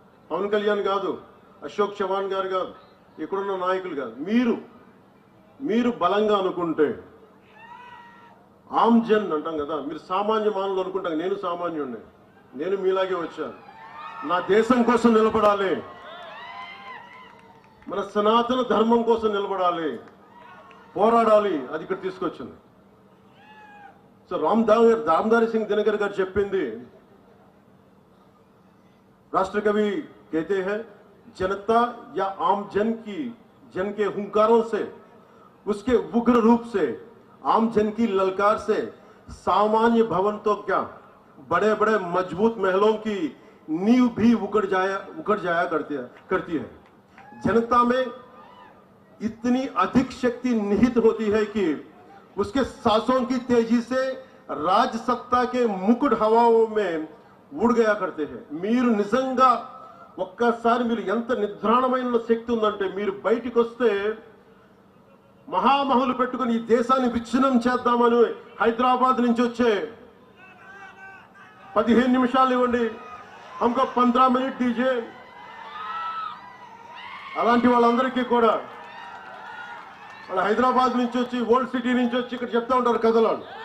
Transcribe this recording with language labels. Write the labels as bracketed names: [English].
[Telugu] పవన్ కళ్యాణ్ కాదు, అశోక్ చవాన్ గారు కాదు, ఇక్కడున్న నాయకులు కాదు, మీరు బలంగా అనుకుంటే, ఆమ్ జన్ అంటాం కదా, మీరు సామాన్య మానవులు అనుకుంటాం. నేను సామాన్యుడిని, నేను మీలాగే వచ్చాను. నా దేశం కోసం నిలబడాలి, మన సనాతన ధర్మం కోసం నిలబడాలి, పోరాడాలి. అది ఇక్కడ తీసుకొచ్చింది. సో రామధారి సింగ్ దినకర్ గారు చెప్పింది, [Hindi] राष्ट्र कवि कहते हैं, जनता या आम जन के हुंकारों से, उसके उग्र रूप से, आम जन की ललकार से सामान्य भवन तो क्या, बड़े बड़े मजबूत महलों की नींव भी उकड़ जाया करती है। जनता में इतनी अधिक शक्ति निहित होती है कि उसके सांसों की तेजी से राज सत्ता के मुकुट हवाओं में ఊడిగయా కడితే. [Telugu] మీరు నిజంగా ఒక్కసారి మీరు ఎంత నిద్రాణమైన శక్తి ఉందంటే, మీరు బయటికి వస్తే మహామహులు పెట్టుకుని ఈ దేశాన్ని విచ్ఛిన్నం చేద్దామని హైదరాబాద్ నుంచి వచ్చే 15 నిమిషాలు ఇవ్వండి, [Hindi] హమ్కో 15 మినిట్ దీజే, [Telugu] అలాంటి వాళ్ళందరికీ కూడా వాళ్ళు హైదరాబాద్ నుంచి వచ్చి, ఓల్డ్ సిటీ నుంచి వచ్చి ఇక్కడ చెప్తా ఉంటారు కథలు.